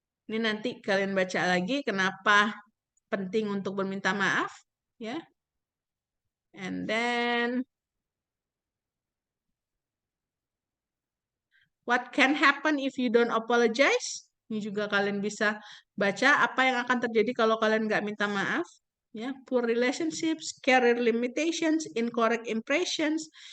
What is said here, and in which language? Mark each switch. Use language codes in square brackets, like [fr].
[id] Ini nanti kalian baca lagi kenapa penting untuk berminta maaf, ya. [en] And then what can happen if you don't apologize? [id] Ini juga kalian bisa baca apa yang akan terjadi kalau kalian nggak minta maaf. [en] Ya, poor relationships, career limitations, incorrect impressions,